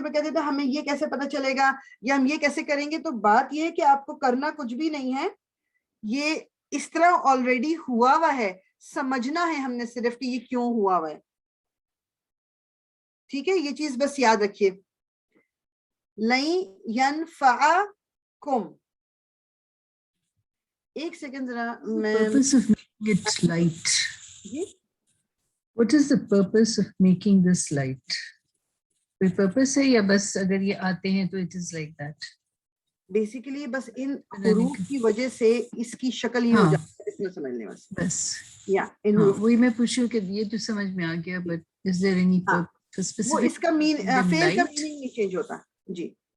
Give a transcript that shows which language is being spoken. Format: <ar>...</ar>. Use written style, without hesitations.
<hi>वो कहते थे हमें ये कैसे पता चलेगा या हम ये कैसे करेंगे. तो बात ये है कि आपको करना कुछ भी नहीं है, ये इस तरह ऑलरेडी हुआ हुआ है, समझना है हमने सिर्फ कि ये क्यों हुआ हुआ है. ठीक है, ये चीज बस याद रखिए. लई यनफअकुम, एक सेकंड जरा मैं.</hi> <en>Purpose of making it light. What is the purpose of making this light?</en> <hi>कोई purpose है या बस अगर ये आते हैं तो</hi> <en>it is like that?</en> <hi>Basically बस इन हुरूफ की वजह से इसकी शक्ल ही हो जाती है, इसमें समझ लें बस. या इन हुरूफ, वही मैं पूछ रही हूँ कि ये तो समझ में आ गया,</hi> <en>but is there any purpose specific?</en> <hi>वो इसका फेल का मीनिंग नहीं चेंज होता. जी,</hi>